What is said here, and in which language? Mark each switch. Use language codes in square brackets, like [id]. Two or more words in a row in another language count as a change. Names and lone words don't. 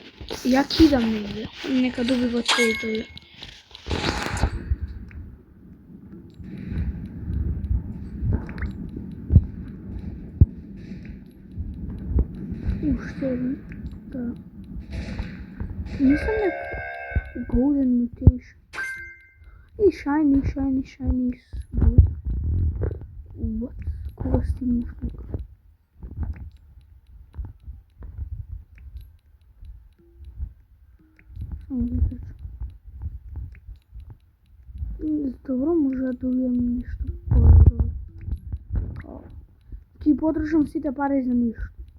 [mk] Ја ќе идам негде. Нека доби во трейдови. Уште еден. Да. Мислам дека Golden Mutation. И shiny. What? Кога стигнеш тука? Добро, може да добијам нешто по-добро. Ќе потршам сите пари за ништо.